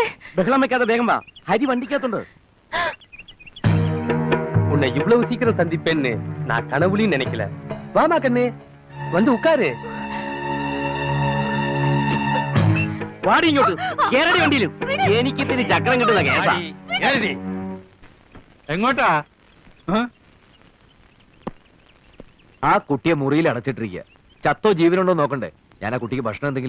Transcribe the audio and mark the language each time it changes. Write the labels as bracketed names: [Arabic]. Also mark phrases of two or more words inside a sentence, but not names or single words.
[Malayalam] ബഹളം വെക്കാതെ വേഗം വാ, ഹരി വണ്ടിക്കകത്തുണ്ട്. [Tamil] உன்னை இவ்வளவு சீக்கிரம் சந்திப்பேன்னு நான் கனவுலையும் நினைக்கல. வாமா கண்ணு, வந்து உட்காரு. [Malayalam] വാടി ഇങ്ങോട്ട്, കേരടി വണ്ടിയിലും. എനിക്ക് ഇത്തിരി ചക്രം കിട്ടുന്ന കേസാ. എങ്ങോട്ടാ? ആ കുട്ടിയെ മുറിയിൽ അടച്ചിട്ടിരിക്കുക. ചത്തോ ജീവനുണ്ടോ നോക്കണ്ടേ? ഞാൻ ആ കുട്ടിക്ക് ഭക്ഷണം എന്തെങ്കിലും.